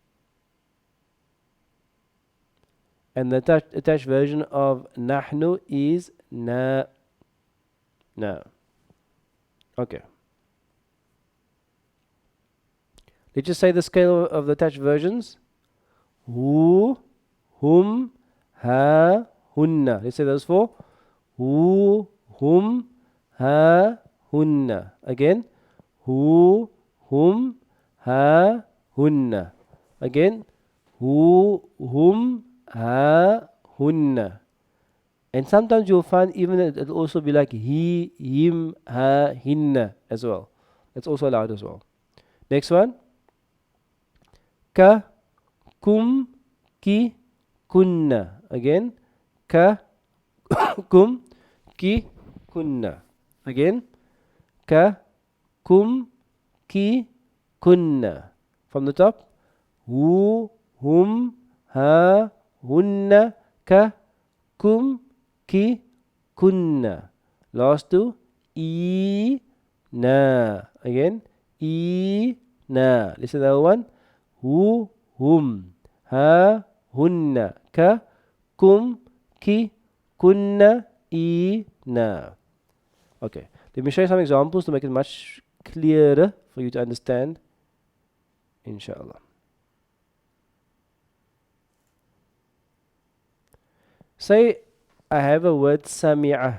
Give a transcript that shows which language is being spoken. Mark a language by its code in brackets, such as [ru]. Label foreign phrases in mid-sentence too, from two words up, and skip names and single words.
[en] And the attached version of nahnu is na. Okay. Let's just say the scale of the attached versions. [ar] ـهُ، ـهُم، ـها، ـهُنَّ. [en] Let's say those four. [ar] ـهُ، ـهُم، ـها، ـهُنَّ. Again. ـهُ، ـهُم، ـها، ـهُنَّ. Again. Hu, ـهُم، ـها، ـهُنَّ. [en] And sometimes you'll find even it'll also be like [ar] ـهِ، ـهِم، ـها، ـهِنَّ [en] as well. That's also allowed as well. Next one. [ar] ـكَ، ـكُم، ـكِ، ـكُنَّ. Again. ـكَ، ـكُم، ـكِ، ـكُنَّ. Again. ـكَ، ـكُم، ـكِ، ـكُنَّ. [en] From the top. [ar] Hu, ـهُم، ـها، ـهُنَّ، ـكَ، ـكُم، ـكِ، ـكُنَّ. [en] Last two. Na. Again. Na. Listen to that one. Hu, [ar] ـهُم، ـها، ـهُنَّ، ـكَ، ـكُم، ـكِ, ـكُنَّ، ـنا. [en] Okay. Let me show you some examples to make it much clearer for you to understand. Inshallah. Say I have a word sami'a.